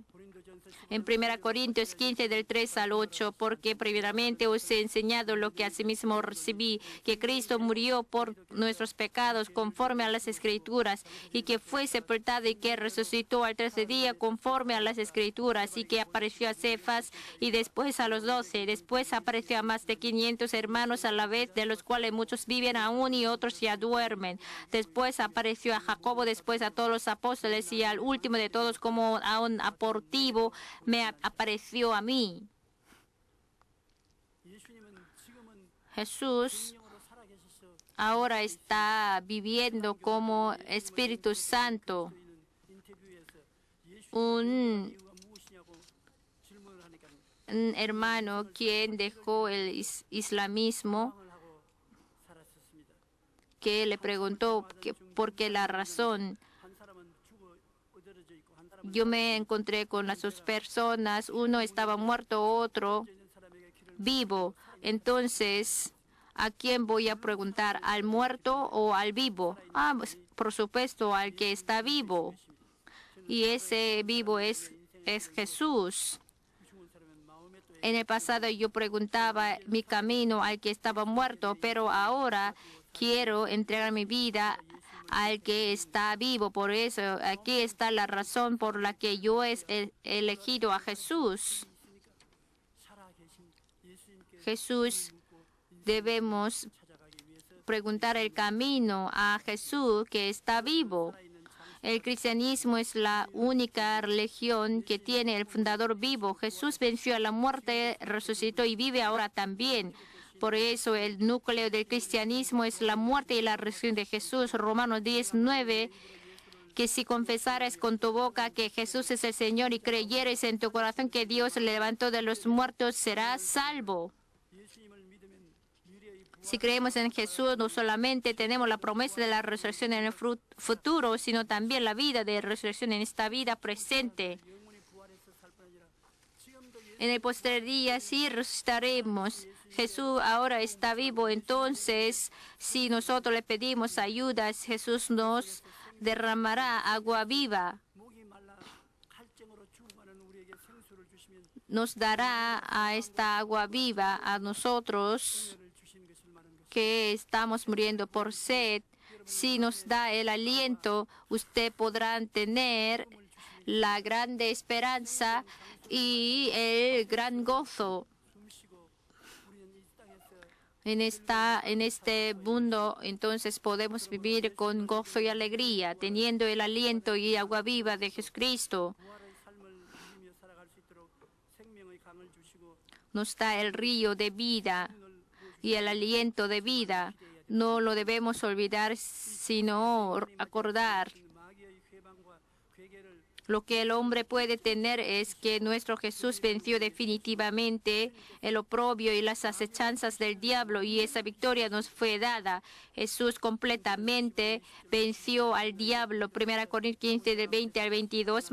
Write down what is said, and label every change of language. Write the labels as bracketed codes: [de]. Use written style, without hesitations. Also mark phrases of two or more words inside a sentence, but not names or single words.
[es] En 1 Corintios 15, del 3 al 8, porque primeramente os he enseñado lo que asimismo recibí, que Cristo murió por nuestros pecados conforme a las Escrituras, y que fue sepultado y que resucitó al tercer día conforme a las Escrituras, y que apareció a Cefas y después a los 12. Después apareció a más de 500 hermanos a la vez, de los cuales muchos viven aún y otros ya duermen. Después apareció a Jacobo, después a todos los apóstoles y al último de todos como a un abortivo me apareció a mí. [ko] 예수님은 지금은 [es] Jesús [ko] 영으로 살아계셔서 [es] ahora está viviendo como Espíritu Santo. [ko] 저희는 인터뷰에서 예수님의 [es] Un [ko] 이유가 무엇이냐고 질문을 하니까 [es] hermano quien dejó el islamismo, [ko] 방을 하고 살았었습니다. [es] que le preguntó por qué la razón. [ko] 한 사람은 죽어 엎드러져 있고 한 사람은 [es] Yo me encontré con las dos personas, uno estaba muerto, otro [ko] 있는 사람에게 길을 [es] vivo. Entonces, ¿a quién voy a preguntar? ¿Al muerto o al vivo? Pues, por supuesto, al que está vivo. Y ese vivo es Jesús. [ko] 죽은 사람은 마음에 또 [es] En el pasado yo preguntaba mi camino al que estaba muerto, pero ahora quiero entregar mi vida al que está vivo. Por eso aquí está la razón por la que yo he elegido a Jesús. [ko] 살아계신 예수님께 [es] Jesús, debemos [ko] 찾아가기 위해서 [es] preguntar el camino a Jesús que está vivo. [ko] 살아있는 참 [es] El cristianismo es la única religión que tiene el fundador vivo. Jesús venció a la muerte, resucitó y vive ahora también. Por eso el núcleo del cristianismo es la muerte y la resurrección de Jesús. Romanos 10:9, que si confesares con tu boca que Jesús es el Señor y creyeres en tu corazón que Dios le levantó de los muertos, serás salvo. [ko] 예수님을 믿으면 미래의 [es] Si creemos en Jesús, no solamente tenemos la promesa de la resurrección en el futuro, sino también la vida de resurrección en esta vida presente. [ko] 영혼이 부활해서 살 뿐 아니라 지금도 [es] En el posterior día sí resucitaremos. Jesús ahora está vivo, entonces si nosotros le pedimos ayuda, Jesús nos derramará agua viva. [ko] 목이 말라 칼증으로 죽어가는 우리에게 생수를 주시면 [es] Nos dará a esta agua viva a nosotros [ko] 은혜를 주신 것을 말하는 것. [es] que estamos muriendo por sed. Si nos da el aliento, usted podrán tener la grande esperanza y el gran gozo [ko] 숨쉬고 우리는 이 땅에서 [es] en este mundo. Entonces podemos vivir con gozo y alegría, teniendo el aliento y agua viva de Jesucristo. [ko] 부활의 삶을 누리며 살아갈 수 있도록 생명의 강을 주시고 [es] Nos da el río de vida y el aliento de vida. No lo debemos olvidar, sino acordar. [ko] 마귀의 회방과 괴계를 [es] Lo que el hombre puede tener es que nuestro Jesús venció definitivamente el oprobio y las acechanzas del diablo, y esa victoria nos fue dada. Jesús completamente venció al diablo. 1 Corintios 15, del 20 al 22.